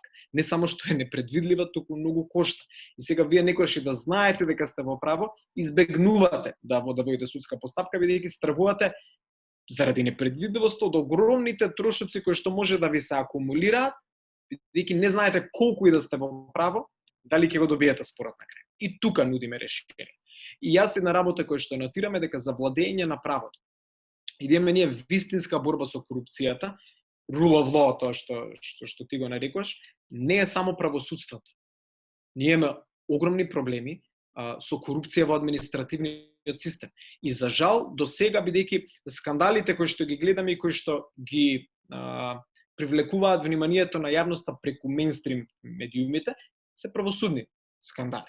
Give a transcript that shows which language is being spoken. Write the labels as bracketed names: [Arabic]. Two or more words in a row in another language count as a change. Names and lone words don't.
[Macedonian] Не само што е непредвидлива, туку многу кошта. И сега вие некогаш и да знаете дека сте во право, избегнувате да водите судска постапка, бидејќи стравувате заради непредвидливост од огромните трошоци кои што може да ви се акумулираат, бидејќи не знаете колку и да сте во право, дали ќе го добиете спорот на крај. И тука нудиме решение. И јас една работа која што нотираме дека за владење на правото идеме ние вистинска борба со корупцијата, [English] rule of law, [Macedonian] тоа што ти го нарекуваш, не е само правосудството. Ние имаме огромни проблеми со корупција во административниот систем. И за жал, до сега, бидејќи скандалите кои што ги гледаме и кои што ги привлекуваат вниманието на јавноста преку мејнстрим медиумите, се правосудни скандали.